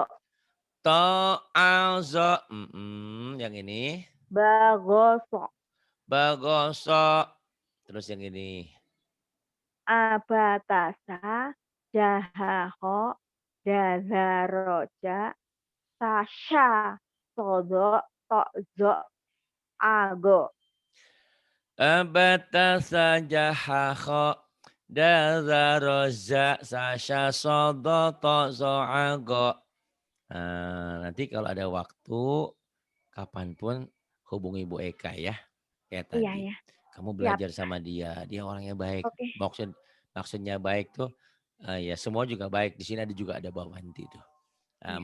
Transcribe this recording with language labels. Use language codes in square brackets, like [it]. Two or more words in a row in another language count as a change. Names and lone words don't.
[id] To'azo. Yang ini. Bagoso. Bagoso. Terus yang ini. Abatasa. Jahaho. Dazaroja. Sasha. Sozo. To'zo. Ago. Abata saja hakho. Dazaroza. Sasha sodo. To'zo ago. Nah, nanti kalau ada waktu. Kapanpun hubungi Bu Eka ya. Kayak Iya tadi. ya. Kamu Siap. belajar sama dia. Dia orangnya baik. Oke. Maksudnya baik tuh. Ya semua juga baik. Di sini juga ada Mbak Wanti tuh. Iya,